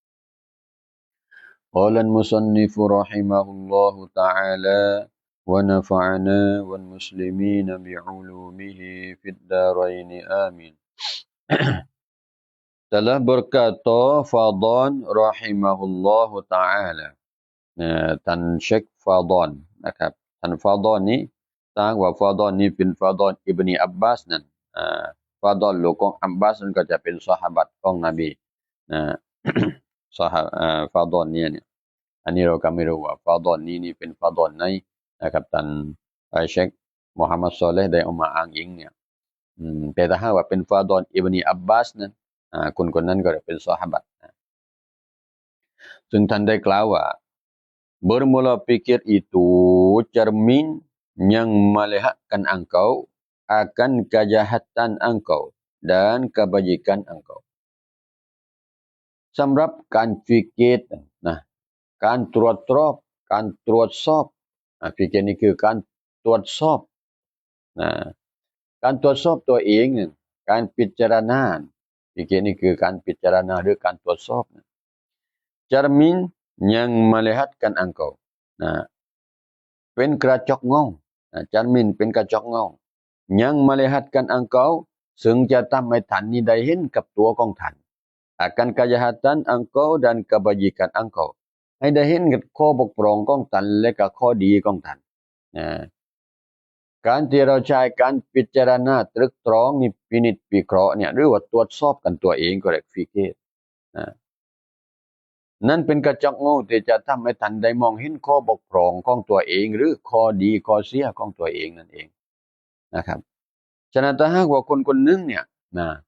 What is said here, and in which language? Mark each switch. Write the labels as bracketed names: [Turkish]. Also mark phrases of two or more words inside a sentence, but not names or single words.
[Arabic] قال المصنف رحمه الله تعالى ونفعنا والمسلمين بعلومه في الدارين آمين [Malay] telah berkata Fadhan rahimahullahu ta'ala [Thai] ท่านเชคฟาดอนนะครับท่านฟาดอนนี้ต่างว่าฟา ดอนนี้เป็นฟาดอนอิบนีอับบาสนั่นฟาดอนลูกของอับบาสนั่นก็จะเป็นซอฮา บะห์ของนบีซอฮาฟาดอนเนี่ยอันนี้เราก็ไม่รู้ว่าฟาด อนนี้เป็นฟาดอนไหนนะครับท่านเชคมูฮัมหมัดซอเลห์ได้เอามาอ้างอิงเนี่ยแต่ถ้าหากว่าเป็นฟาดอนอิบนี อับบาสนั้นคนนั้นก็เป็นซอฮาบะห์ซึ่งท่านได้กล่าวว่า [Malay] bermula pikir itu cermin yang melihatkan engkau akan kejahatan engkau dan kebajikan engkau [Thai] สำหรับการฟิกเกตนะการตรวจสอบ ฟิกเกตนี่คือการตรวจสอบนะการตรวจสอบตัวเองเนี่ยการพิจารณาฟิกเกตนี่คือการพิจารณาหรือการตรวจสอบ [Malay] cermin yang melihatkan engkau [Thai] นะเป็นกระจ กเงาcermin เป็นกระจกเงา [Malay] yang melihatkan engkau [Thai] ซึ่งจะทำให้ท่านนี้ได้เห็นกับตัวของท่าน [Malay] akan kejahatan engkau dan kebajikan engkau [Thai] ให้ ได้เห็นกับข้อบกพร่องของท่านและก็ข้อดีของท่านนะการที่เราใช้การพิจารณาตรึกตรองนี่พินิจพิเคราะห์เนี่ยหรือว่าตรวจสอบกันตัวเองก็เรียกฟิกเกตนะนั่นเป็นกระจกเงาที่จะทำให้ท่านได้มองเห็นข้อบกพร่องของตัวเองหรือข้อดีข้อเสียของตัวเองนั่นเองนะครับฉะนั้นถ้าหากว่าคนคนหนึ่งเนี่ยนะ